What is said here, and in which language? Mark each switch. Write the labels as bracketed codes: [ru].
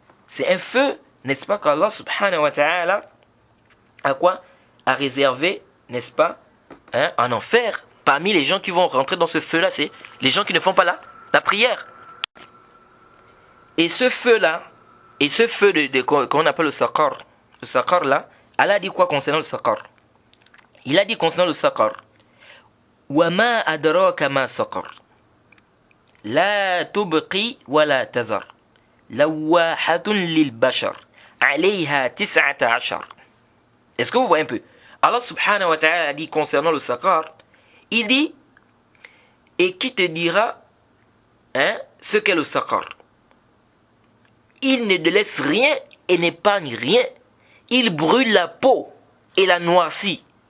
[fr] C'est un feu, n'est-ce pas, qu'Allah subhanahu wa ta'ala a réservé, n'est-ce pas, hein, en enfer. Parmi les gens qui vont rentrer dans ce feu-là, c'est les gens qui ne font pas la prière. Et ce feu-là, qu'on appelle le saqar là, Allah a dit quoi concernant le saqar? Il a dit concernant le saqar, [ar] وَمَا أَدْرَاكَ مَا سَقَرْ لَا تُبْقِي وَلَا تَذَرْ لَوَّاحَةٌ لِلْبَشَرِ عَلَيْهَا 19. [fr] Est-ce que vous voyez un peu? Allah subhanahu wa ta'ala a dit concernant le saqar, il dit, et qui te dira, hein, ce qu'est le saqar? Il ne te laisse rien et n'épargne rien. Il brûle la peau et la noircit.